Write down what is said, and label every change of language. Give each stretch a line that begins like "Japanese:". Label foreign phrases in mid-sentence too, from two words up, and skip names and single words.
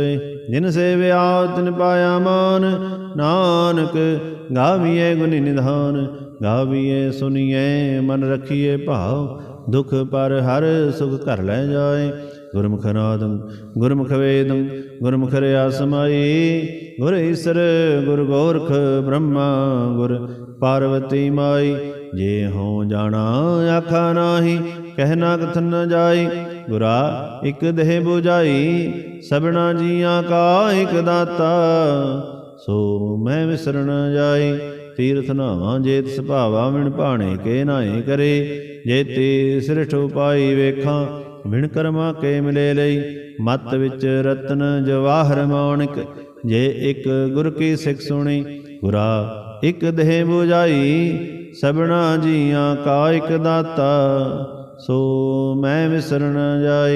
Punjabi: ਜਿਨ ਸੇਵਿਆ ਤਿਨ ਪਾਇਆ ਮਾਨ ਨਾਨਕ ਗਾਵੀਐ ਗੁਣੀ ਨਿਧਾਨ। ਗਾਵੀਐ ਸੁਣੀਐ ਮਨ ਰਖੀਐ ਭਾਉ ਦੁਖ ਪਰ ਹਰ ਸੁਖ ਕਰ ਲੈ ਜਾਏ। ਗੁਰਮੁਖ ਨਾਦੰ ਗੁਰਮੁਖ ਵੇਦੰ ਗੁਰਮੁਖ ਰਹਿਆ ਸਮਾਈ। ਗੁਰ ਈਸਰ ਗੁਰ ਗੋਰਖ ਬ੍ਰਹਮਾ ਗੁਰ ਪਾਰਬਤੀ ਮਾਈ। ਜੇ ਹਉ ਜਾਣਾ ਆਖਾ ਨਾਹੀ ਕਹਣਾ ਕਥਨ ਨ ਜਾਈ। ਗੁਰਾ ਇਕ ਦੇਹ ਬੁਝਾਈ ਸਭਨਾ ਜੀਆਂ ਕਾ ਇਕ ਦਾਤਾ। ਸੋ ਮੈਂ ਵਿਸਰ ਨ ਜਾਈ ਤੀਰਥ ਨਾਵਾਂ ਜੇਤ ਸੁਭਾਵਾ। ਵਿਣ ਭਾਣੇ ਕੇ ਨਾਏ ਕਰੇ ਜੇਤੇ ਸਿਰਠ ਉਪਾਈ ਵੇਖਾਂ। ਵਿਣ ਕਰਮਾ ਕੇ ਮਿਲੇ ਲਈ ਮਤ ਵਿਚ ਰਤਨ ਜਵਾਹਰ ਮਾਣਿਕ। ਜੇ ਏਕ ਗੁਰ ਕੀ ਸਿਖ ਸੁਣੀ ਗੁਰਾ ਇਕ ਦੇਹ ਬੁਝਾਈ। ਸਭਨਾ ਜੀਆਂ ਕਾ ਇਕ ਦਾਤਾ ਸੋ ਮੈਂ ਵਿਸਰ ਨ ਜਾਈ।